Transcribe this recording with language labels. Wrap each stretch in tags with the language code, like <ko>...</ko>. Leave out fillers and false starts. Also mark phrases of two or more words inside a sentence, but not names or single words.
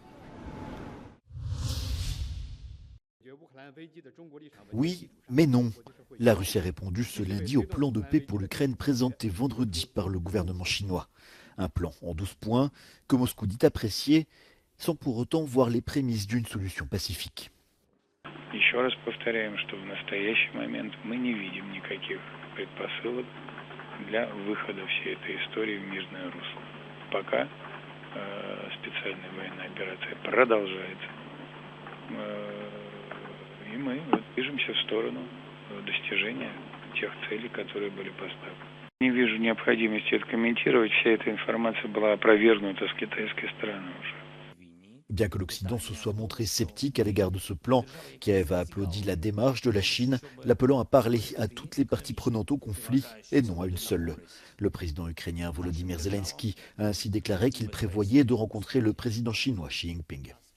<fr>Oui, mais non. La Russie a répondu ce lundi au plan de paix pour l'Ukraine présenté vendredi par le gouvernement chinois. Un plan en 12 points que Moscou dit apprécier, sans pour autant voir les prémices d'une solution pacifique.</fr> <ru>Еще раз повторяем, что в настоящий момент мы не видим никаких предпосылок для выхода всей этой истории в мирное русло. Пока специальная военная операция продолжается. И мы движемся в сторону достижения тех целей, которые были поставлены. Не вижу необходимости это комментировать. Вся эта информация была опровергнута с китайской стороны уже.</ru> <fr>Bien que l'Occident se soit montré sceptique à l'égard de ce plan, Kiev a applaudi la démarche de la Chine, l'appelant à parler à toutes les parties prenantes au conflit et non à une seule. Le président ukrainien Volodymyr Zelensky a ainsi déclaré qu'il prévoyait de rencontrer le président chinois Xi Jinping.</fr>